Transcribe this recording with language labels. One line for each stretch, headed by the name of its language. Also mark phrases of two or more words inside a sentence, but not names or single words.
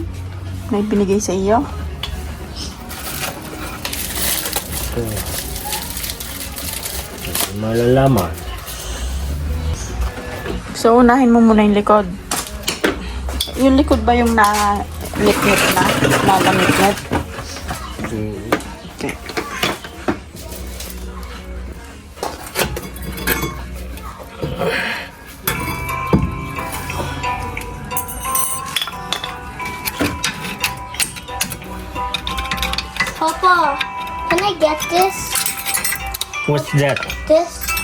Filipino: May binigay sa iyo? Malalaman. So, unahin mo muna yung likod. Yung likod ba yung na-nit-nit na? Nalamit-nit? Okay. Papa,
English: can I get this? What's that? This?